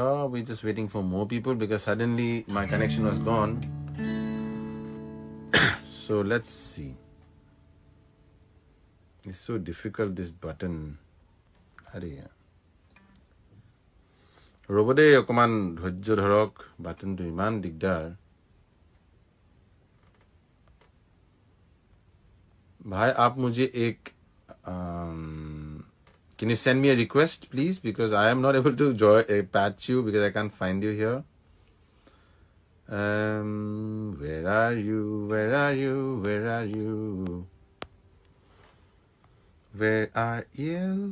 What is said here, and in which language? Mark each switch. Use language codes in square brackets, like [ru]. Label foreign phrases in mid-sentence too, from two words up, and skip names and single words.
[en] We're just waiting for more people because suddenly my connection was gone. So let's see. It's so difficult, this button. [as] Hurry. Robode অকমান ধৈৰ্য ধৰক, বাটনটো ইমান দিগদাৰ. [hi] भाई आप मुझे एक [en] can you send me a request please, because I am not able to patch you because I can't find you here. Where are you, where are you, where are you, where are you?